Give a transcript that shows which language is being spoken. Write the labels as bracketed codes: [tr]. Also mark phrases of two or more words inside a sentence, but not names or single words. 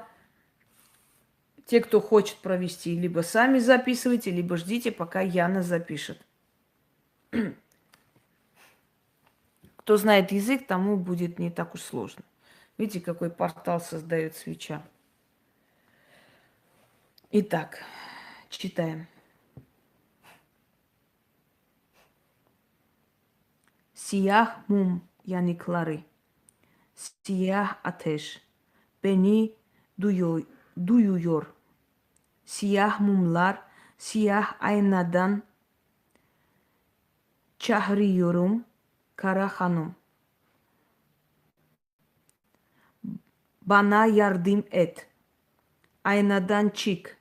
[ru] Те, кто хочет провести, либо сами записывайте, либо ждите, пока Яна запишет. Кто знает язык, тому будет не так уж сложно. Видите, какой портал создает свеча. Итак, читаем. [tr] Siyah mum yanıkları. Siyah ateş. Beni duyuyor. Siyah mumlar, siyah aynadan çağırıyorum kara hanım. Bana yardım et. Aynadan çık.